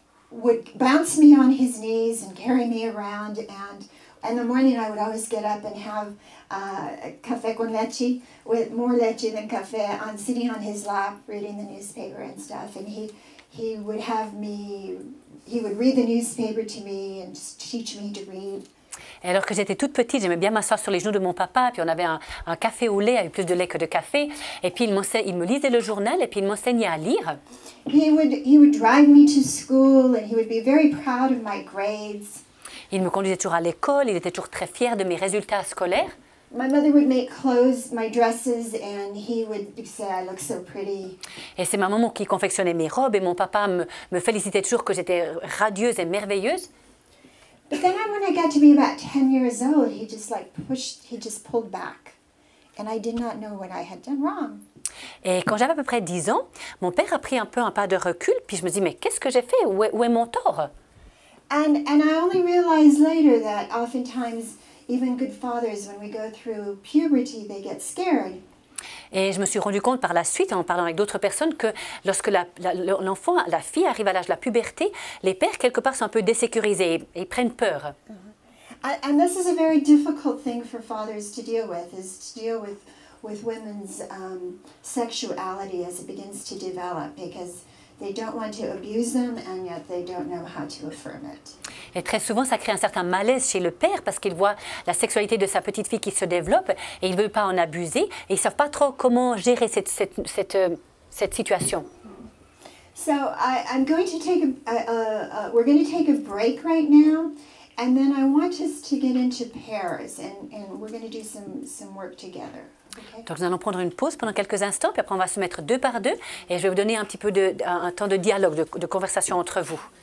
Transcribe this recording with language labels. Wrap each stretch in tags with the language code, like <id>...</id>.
<en>Would bounce me on his knees and carry me around, and in the morning I would always get up and have</en> <es>café con leche,</es> <en>with more leche than café, sitting on his lap reading the newspaper and stuff, and he would read the newspaper to me and teach me to read.</en> <fr>Et alors que j'étais toute petite, j'aimais bien m'asseoir sur les genoux de mon papa, puis on avait un café au lait avec plus de lait que de café, et puis il me lisait le journal et puis il m'enseignait à lire.</fr> <en>He would drive me to school, and he would be very proud of my grades.</en> <fr>Il me conduisait toujours à l'école, il était toujours très fier de mes résultats scolaires.</fr> <en>My mother would make my dresses, and he would say I look so pretty.</en> <fr>Et c'est ma maman qui confectionnait mes robes et mon papa me félicitait toujours que j'étais radieuse et merveilleuse.</fr> <en>But then when I got to be about 10 years old, he just pulled back. And I did not know what I had done wrong.</en> <fr>Et quand j'avais à peu près 10 ans, mon père a pris un pas de recul, puis je me dis, mais qu'est-ce que j'ai fait? Où est mon tort?</fr> <en>And I only realized later that oftentimes, even good fathers, when we go through puberty, they get scared.</en> <fr>Et je me suis rendu compte par la suite, en parlant avec d'autres personnes, que lorsque l'enfant, la fille arrive à l'âge de la puberté, les pères, quelque part, sont un peu désécurisés et prennent peur.</fr> <en>And this is a very difficult thing for fathers to deal with, is to deal with women's sexuality as it begins to develop, because they don't want to abuse them, and yet they don't know how to affirm it.</en> <fr>Et très souvent, ça crée un certain malaise chez le père parce qu'il voit la sexualité de sa petite fille qui se développe et il ne veut pas en abuser et ils ne savent pas trop comment gérer cette situation.</fr> <en>So I'm going to we're going to take a break right now, and then I want us to get into pairs, and we're going to do some work together. Okay?</en> <fr>Donc nous allons prendre une pause pendant quelques instants, puis après on va se mettre 2 par 2 et je vais vous donner un petit peu un temps de dialogue, de conversation entre vous.</fr>